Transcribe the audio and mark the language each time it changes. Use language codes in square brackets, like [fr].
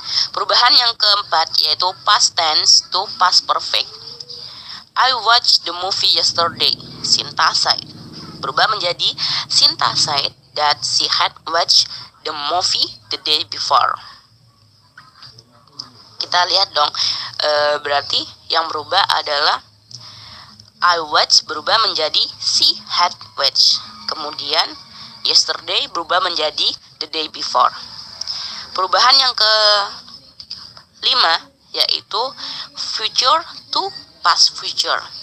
[id] Perubahan yang keempat yaitu past tense to past perfect. [en] I watched the movie yesterday. Sinta said. [id] Berubah menjadi [en] Sinta said that she had watched the movie the day before. [id] Kita lihat dong, berarti yang berubah adalah [en] I watched [id] berubah menjadi [en] she had watched. [id] Kemudian yesterday berubah menjadi [en] the day before. [id] Perubahan yang ke-5 yaitu future to past future.